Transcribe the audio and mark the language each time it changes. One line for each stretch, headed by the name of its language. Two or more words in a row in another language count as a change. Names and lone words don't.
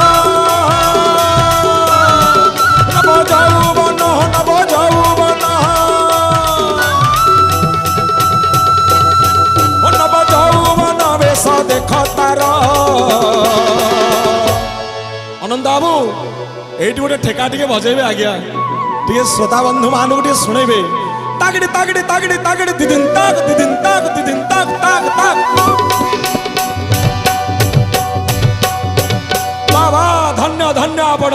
Odia: ନବ ଯୌବନ ନବ ଯୌବନ ନବ ଯୌବନ ବେଶ ଦେଖ ତାର ଅନନ୍ତ ବାବୁ ଏଇଠି ଗୋଟେ ଠେକା ଟିକେ ବଜେଇବେ ଆଜ୍ଞା ଟିକେ ଶ୍ରୋତା ବନ୍ଧୁ ମାନଙ୍କୁ ଟିକେ ଶୁଣେଇବେ तागड़ी तागड़ी तागड़ी तागड़ी दिदिन ताक दिदिन ताक ताक ताक
Marathi: बाबा धन्य धन्य आपण।